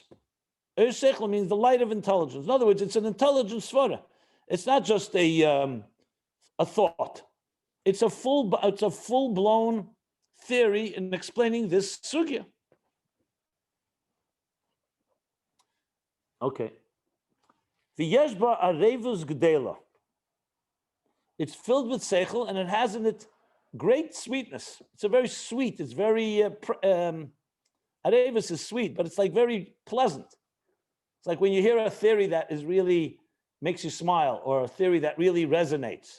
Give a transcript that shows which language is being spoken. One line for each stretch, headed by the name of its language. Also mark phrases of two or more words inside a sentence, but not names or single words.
Hebrew: אור שכל
English: means the light of intelligence. In other words, it's an intelligent svara. It's not just a thought. It's a full-blown theory in explaining this sugya.
Hebrew: Okay. ויש בה ערבות גדולה.
English: It's filled with seichel, and it has in it great sweetness. It's a very sweet. It's very arevus is sweet, but it's like very pleasant. It's like when you hear a theory that is really makes you smile, or a theory that really resonates.